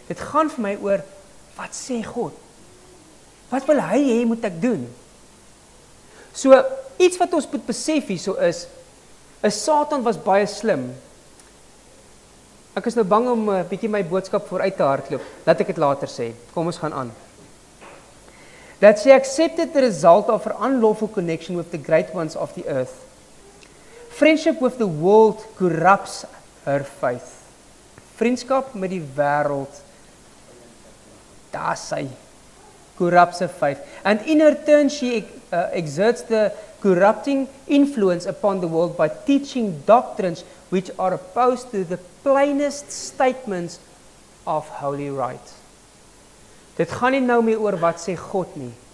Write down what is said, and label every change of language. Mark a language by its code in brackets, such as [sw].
[af] Dit gaan vir my oor wat sê God? Wat wil hy hê moet ek doen? So iets wat ons moet besef hierso is Satan was baie slim. Ek is nou bang om 'n bietjie my boodskap vooruit te hardloop. Laat ek dit later sê. Kom ons gaan aan. [en] That she accepted the result of her unlawful connection with the great ones of the earth. Friendship with the world corrupts her faith. [af] Vriendskap met die wêreld, daar sy [en] corrupts her faith. And in her turn she exerts the corrupting influence upon the world by teaching doctrines which are opposed to the plainest statements of holy right. [af] Dit gaan nie nou meer oor wat sê God nie.